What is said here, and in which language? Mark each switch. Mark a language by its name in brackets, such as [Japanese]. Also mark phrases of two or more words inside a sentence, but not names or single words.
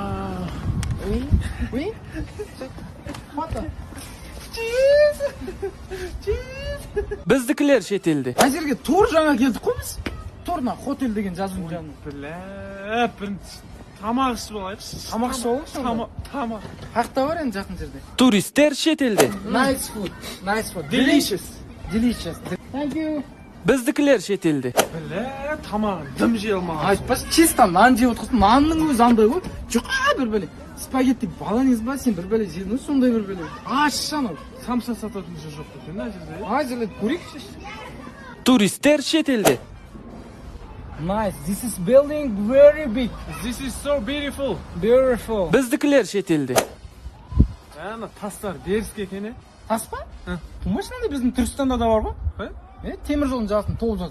[Kazakh] Біздікілер шетелде. Әзерге тур жаңа келдік қой біз. Турна хотел деген жазуын жанын. Бір тамақ ішіп алайықшы. Тамақ ішіп алайықшы. Тамақ. Қақта бар енді жақын жерде. Туристер шетелде. [English] Nice food. Delicious. Thank you. [Kazakh] Біздікілер шетелде. Тамақ дым жей алмаған. Айтпашы, чисто нан жеп отырсың. Нанның өзі андай ғой. Жұқа бір бәле. Спагетти баланез ба, сен бір бәле жедің, сондай бір бәле. Аш анау. Самса сататын жер жоқ екен мына жерде. Әзірлеп көрейікші. Туристер шетелде. [English] Nice. This is building very big. This is so beautiful. Beautiful. [Kazakh] Біздікілер шетелде. Ана тастар беріске екен. Тас па? Машинада біздің Түркістанда да бар ба? Темір жолдың жағасын толып жатыр.